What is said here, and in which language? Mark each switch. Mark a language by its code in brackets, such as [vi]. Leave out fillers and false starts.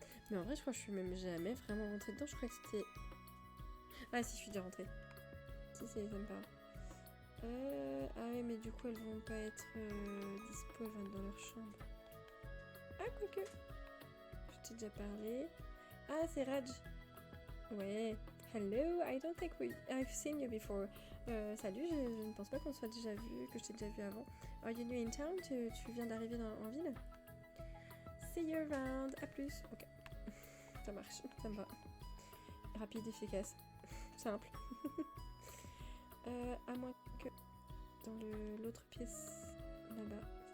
[fr] Mais en vrai, je crois que je suis même jamais vraiment rentrée dedans. Je crois que c'était... Ah si, je suis déjà rentrée. Si, ça me parle. Ah oui, mais du coup, elles vont pas être dispo, elles vont être dans leur chambre. Ah, quoique. Je t'ai déjà parlé. Ah, c'est Raj. Ouais. [en] Hello, I don't think I've seen you before. [fr] Salut, je ne pense pas qu'on soit déjà vu, que je t'ai déjà vu avant. [en] Are you new in town? [fr] Tu viens d'arriver en ville? [en] See you around. [fr] À plus. Ok. Ça marche, ça me va. Rapide, efficace. Simple. À moins que dans l'autre pièce là-bas.